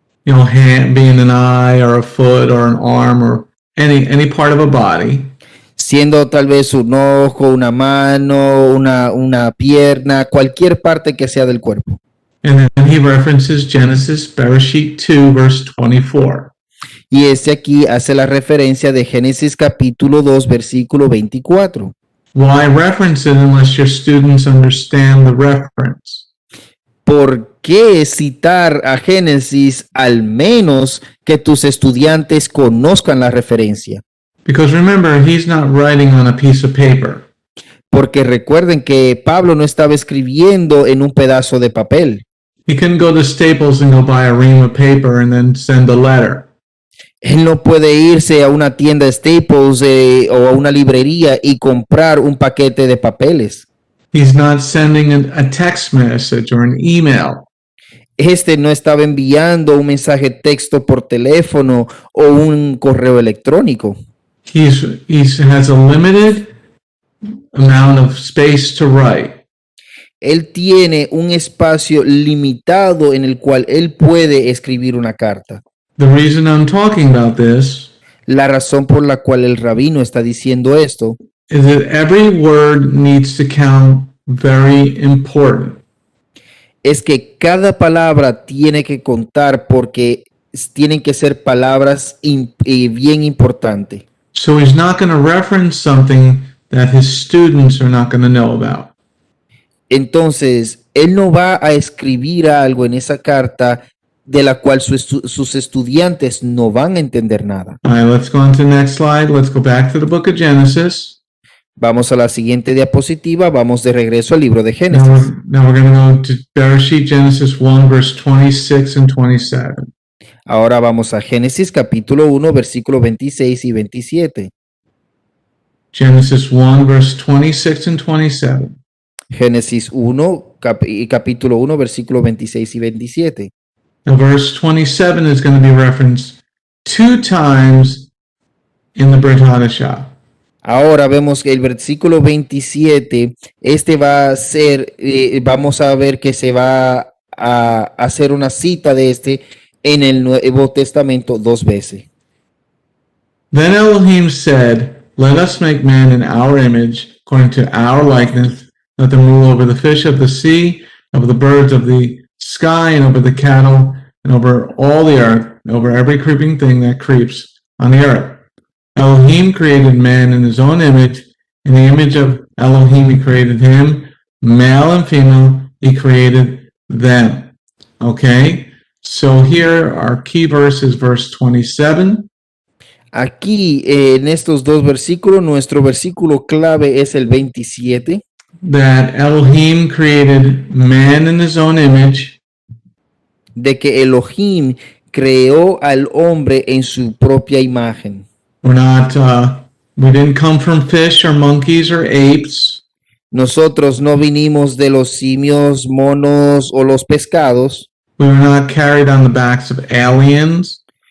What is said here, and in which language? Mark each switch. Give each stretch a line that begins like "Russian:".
English: You know, hand being an eye or a foot or an arm or any part of a body.
Spanish: Siendo tal vez un ojo, una mano, una pierna, cualquier parte que sea del cuerpo.
English: And then he references Genesis, Bereshit 2, verse 24.
Spanish: Y aquí hace la referencia de Génesis capítulo 2, versículo 24.
English: Why reference it unless your students understand the reference?
Spanish: ¿Por qué citar a Génesis al menos que tus estudiantes conozcan la referencia?
English: Because remember, he's not writing on a piece of paper.
Spanish: Porque recuerden que Pablo no estaba escribiendo en un pedazo de papel.
English: He couldn't go to Staples and go buy a ream of paper and then send a letter.
Spanish: Él no puede irse a una tienda Staples o a una librería y comprar un paquete de papeles.
English: He's not sending a text message or an email.
Spanish: No estaba enviando un mensaje texto por teléfono o un correo electrónico.
English: He has a limited amount of space to write.
Spanish: Él tiene un espacio limitado en el cual él puede escribir una carta.
English: The reason I'm talking about this
Spanish: La razón por la cual el rabino está diciendo esto
English: is that every word needs to count very important.
Spanish: es que cada palabra tiene que contar porque tienen que ser palabras bien importantes.
English: So he's not going to reference something that his students are not going to know about.
Spanish: Entonces, él no va a escribir algo en esa carta de la cual sus estudiantes no van a entender nada.
English: All right, let's go on to the next slide. Let's go back to the book of Genesis.
Spanish: Vamos a la siguiente diapositiva. Vamos de regreso al libro de
English: Now
Spanish: Génesis.
English: we're going to go to Bereshit, Genesis 1, verse 26 and 27.
Spanish: Ahora vamos a Génesis capítulo 1, versículos 26 y 27.
English: Genesis 1, verse 26 and 27.
Spanish: Génesis 1, capítulo 1, versículos 26 y 27.
English: Now, verse 27 is going to be referenced 2 times in the Brit Hadashah.
Spanish: Ahora vemos que el versículo 27, va a ser, vamos a ver que se va a hacer una cita de en el Nuevo Testamento 2 veces.
English: Then Elohim said, let us make man in our image, according to our likeness, let them rule over the fish of the sea, over the birds of the sky, and over the cattle, and over all the earth, and over every creeping thing that creeps on the earth. Elohim created man in his own image. In the image of Elohim he created him, male and female, he created them. Okay? So here our key verse is verse 27.
Spanish: Aquí en estos dos versículos, nuestro versículo clave es el 27,
English: That Elohim created man in his own image,
Spanish: de que Elohim creó al hombre en su propia imagen.
English: we didn't come from fish or monkeys or apes.
Spanish: Nosotros no vinimos de los simios, monos o los pescados.
English: We were not carried on the backs of aliens.